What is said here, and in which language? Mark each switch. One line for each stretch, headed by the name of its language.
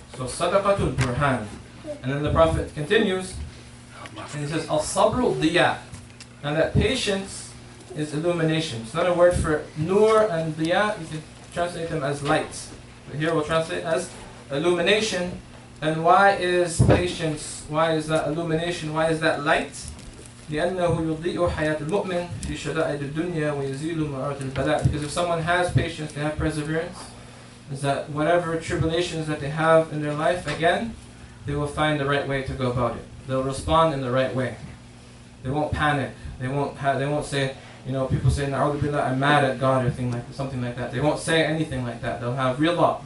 English: So, sadaqatul burhan. And then the Prophet continues, and he says,
Arabic: al-sabru diya.
English: And that patience is illumination. It's another word for nur and diya. You can translate them as lights. But here we'll translate as illumination. And why is patience, why is that illumination, why is that light?
Arabic: لأنه يضيء حياة المؤمن في شدائد الدنيا ويزيل مرارة البلاء.
English: Because if someone has patience, they have perseverance, is that whatever tribulations that they have in their life, again, they will find the right way to go about it. They'll respond in the right way. They won't panic. They won't say, you know, people say, "Na'udhu billah, I'm mad at God," or something like that. They won't say anything like that. They'll have rida.